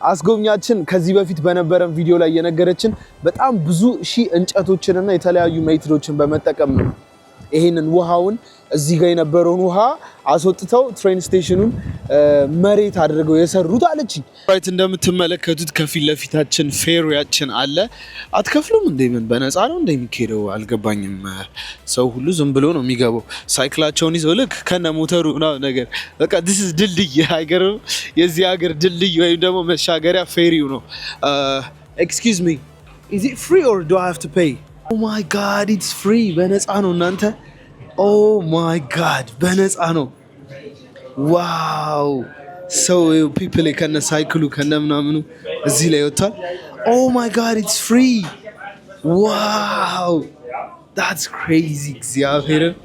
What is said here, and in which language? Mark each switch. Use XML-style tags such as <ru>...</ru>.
<am>አስጎብኛችን ከዚህ በፊት በነበረን ቪዲዮ ላይ የነገረችን በጣም ብዙ ሺህ እንጨቶችንና የተለያዩ ሜትዶችን በመጠቀም ነው ይሄንን ውሃውን እዚህ ጋር የነበረውን ውሃ አስወጥተው ትሬን ስቴሽኑን መሬት አድርገው የሰሩት አለችኝ። ራይት እንደምትመለከቱት ከፊት ለፊታችን ፌሪያችን አለ። አትከፍሉም እንዴ? ምን በነፃ ነው እንደሚካሄደው አልገባኝም። ሰው ሁሉ ዝም ብሎ ነው የሚገባው ሳይክላቸውን ይዘው ልክ ከነ ሞተሩ ምናምን ነገር። በቃ</am> <en>this is</en> <am>ድልድይ አይገርም? የዚህ ሀገር ድልድይ ወይም ደግሞ መሻገሪያ ፌሪው ነው።</am> <en>excuse me, is it free or do I have to pay? oh my god, it's free።</en> <am>በነፃ ነው እናንተ።</am> <en>oh my god</en> <am>በነፃ ነው። ዋው ሰው</am> <en>people</en> <am>ከነ ሳይክሉ ከነ ምናምኑ እዚህ ላይ ወጣል።</am> <en>oh my god it's free። wow that's crazy።</en> <am>እግዚአብሔር</am>